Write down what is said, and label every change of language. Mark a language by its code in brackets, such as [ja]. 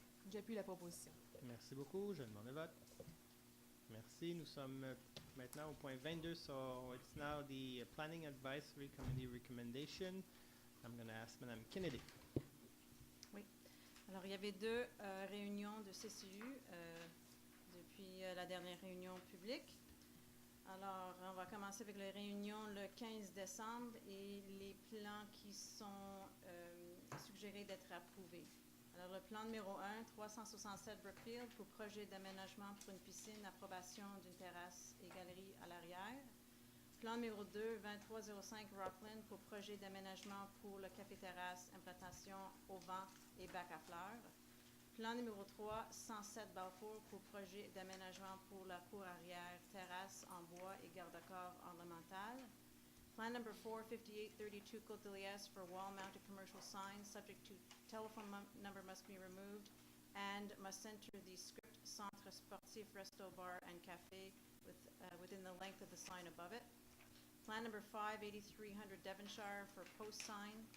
[fr] J'appuie la proposition. Merci beaucoup. Je demande le vote. Merci. Nous sommes maintenant au point 22. [en] So it's now the Planning Advisory Committee recommendation. I'm going to ask Mme Kennedy. [fr] Oui. Alors, il y avait 2 réunions de CCU depuis la dernière réunion publique. Alors, on va commencer avec la réunion le 15 décembre et les plans qui sont suggérés d'être approuvés. Alors, le plan numéro 1, 367 Brookfield pour projet d'aménagement pour une piscine, approbation d'une terrasse et galerie à l'arrière. Plan numéro 2, 2305 Rockland pour projet d'aménagement pour le café-terrasse, implantation au vent et bac à fleurs. Plan numéro 3, 107 Balfour pour projet d'aménagement pour la cour arrière, terrasse en bois et garde-corps ornemental. [en] Plan number 4, 5832 Côte-de-Liesse for wall-mounted commercial signs, subject to telephone number must be removed and must enter the script Centre Sportif Resto Bar and Café within the length of the sign above it. Plan number 5, 8300 Devonshire for post sign.